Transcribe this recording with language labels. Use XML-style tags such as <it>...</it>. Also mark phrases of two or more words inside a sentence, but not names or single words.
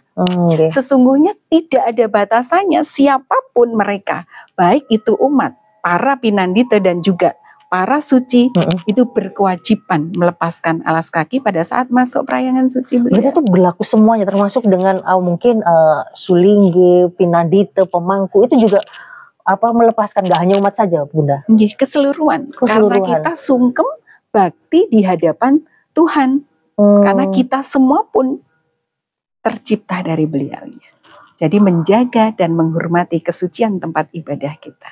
<id>Sesungguhnya tidak ada batasannya, siapapun mereka, baik itu umat, para pinandita dan juga para suci, itu berkewajiban melepaskan alas kaki pada saat masuk perayangan suci beliau. Itu berlaku semuanya, termasuk dengan mungkin sulingge, pinandita, pemangku, itu juga melepaskan, gak hanya umat saja, Bunda? Keseluruhan. Karena kita sungkem bakti di hadapan Tuhan. Karena kita semua pun tercipta dari beliaunya. Jadi menjaga dan menghormati kesucian tempat ibadah kita.</id>